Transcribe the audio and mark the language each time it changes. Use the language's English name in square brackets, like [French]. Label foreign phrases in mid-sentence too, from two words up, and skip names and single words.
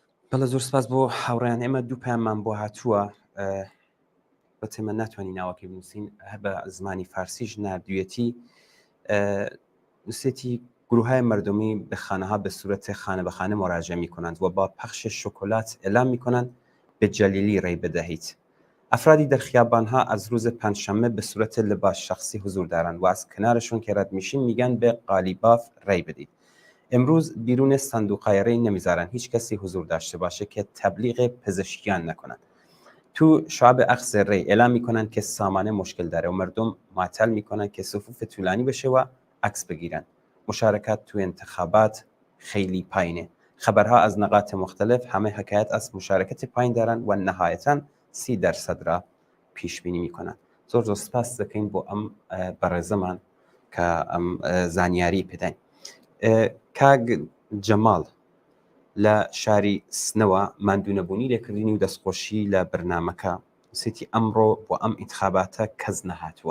[Central Kurdish] بەڵە زۆر سپاس بۆ هاوڕێیان ئێمە دوو پاممان بۆ هاتووە بە تێمە ناتوانین ناوەکەی بنووسین هەر بە زمانی فارسیش نردویەتی نووسێتی [Persian] گروههای مردمی به خانه‌ها به صورت خانه به خانه مراجعه می‌کنند و با پخش شکلات اعلام می‌کنند به جلیلی رای بدهید. افرادی در خیابان‌ها از روز پنجشنبه به صورت لباس شخصی حضور دارند و از کنارشون که رد میشین میگن به قالیباف رای بدید. امروز بیرون صندوق‌های رای نمیذارن هیچ کسی حضور داشته باشه که تبلیغ پزشکیان نکنند. تو شعب اخذ رای اعلام میکنن که سامانه مشکل داره و مردم معطل میکنن که صفوف طولانی بشه و عکس بگیرن. مشارکت تو انتخابات خیلی پایینه. خبرها از نقاط مختلف همه حکایت از مشارکت پایین دارن و نهایتاً 30% را پیش بینی میکنن. [Central Kurdish] زۆر سپاس دەکەین بۆ ئەم بەڕێزەمان کە ئەم زانیاری پێداین. کاگ جەماڵ لە شاری سنەوە ماندوونەبوونی لێکردنی و دەستخۆشی لە بەرنامەکە سێتی ئەمڕۆ بۆ ئەم ئینتخاباتە کەس نەهاتووە.